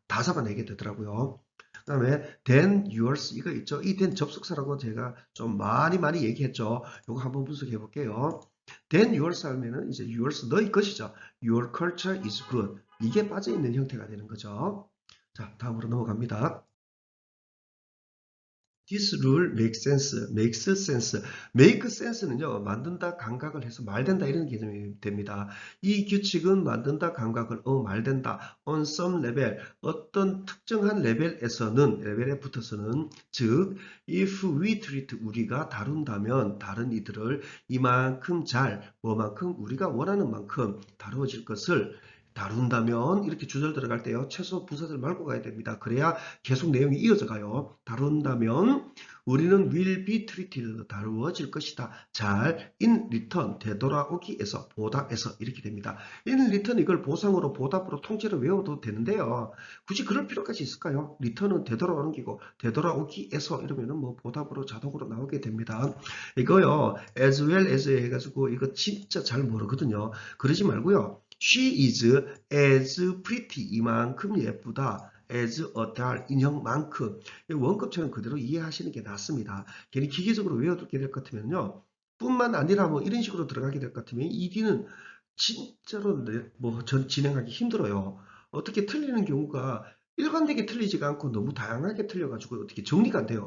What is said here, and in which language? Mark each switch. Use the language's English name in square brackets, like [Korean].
[Korean] 다 잡아내게 되더라고요. 그 다음에 [English] then yours [Korean] 이거 있죠. 이 then 접속사라고 제가 좀 많이 얘기했죠. 이거 한번 분석해 볼게요. [English] then yours [Korean] 하면은 이제 yours 너의 것이죠. [English] Your culture is good. [Korean] 이게 빠져 있는 형태가 되는 거죠. 자, 다음으로 넘어갑니다. [English] This rule makes sense, makes sense. make sense [Korean] 는요, 만든다, 감각을 해서 말된다 이런 개념이 됩니다. 이 규칙은 만든다, 감각을 말된다. [English] on some level, [Korean] 어떤 특정한 레벨에 붙어서는 즉, [English] if we treat [Korean] 우리가 다룬다면 다른 이들을 이만큼 잘, 뭐만큼 우리가 원하는 만큼 다루어질 것을 다룬다면 이렇게 주절 들어갈 때요. 최소 부사들 말고 가야 됩니다. 그래야 계속 내용이 이어져 가요. 다룬다면 우리는 [English] will be treated [Korean] 다루어질 것이다. 잘 [English] in return [Korean] 되돌아오기에서 보답에서 이렇게 됩니다. [English] in return [Korean] 이걸 보상으로 보답으로 통째로 외워도 되는데요. 굳이 그럴 필요까지 있을까요? return은 되돌아오는 기고 되돌아오기에서 이러면은 뭐 보답으로 자동으로 나오게 됩니다. 이거요. [English] as well as [Korean] 해가지고 이거 진짜 잘 모르거든요. 그러지 말고요. [English] She is as pretty [Korean] 이만큼 예쁘다. [English] as a doll [Korean] 인형만큼 원급처럼 그대로 이해하시는 게 낫습니다. 괜히 기계적으로 외워두게 될 것 같으면요. 뿐만 아니라 뭐 이런 식으로 들어가게 될 것 같으면 ED는 진짜로 뭐 진행하기 힘들어요. 어떻게 틀리는 경우가 일관되게 틀리지가 않고 너무 다양하게 틀려가지고 어떻게 정리가 안 돼요.